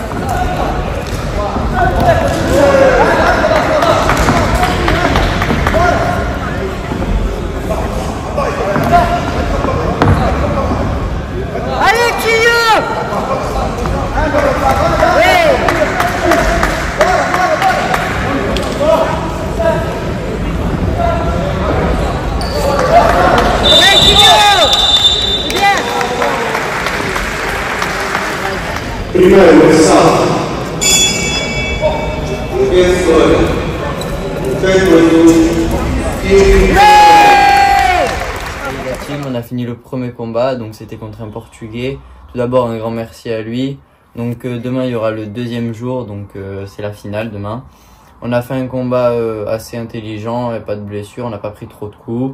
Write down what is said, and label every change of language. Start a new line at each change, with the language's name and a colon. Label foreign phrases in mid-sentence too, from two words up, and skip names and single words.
French: Allez, Chilio! Oui! Allez, Chilio! Bien!
Portuguese: Primeiro, ressalto. O vencedor, o vencedor
French: La team, on a fini le premier combat, donc c'était contre un Portugais. Tout d'abord, un grand merci à lui. Donc demain, il y aura le deuxième jour, donc c'est la finale demain. On a fait un combat assez intelligent, et pas de blessure, on n'a pas pris trop de coups.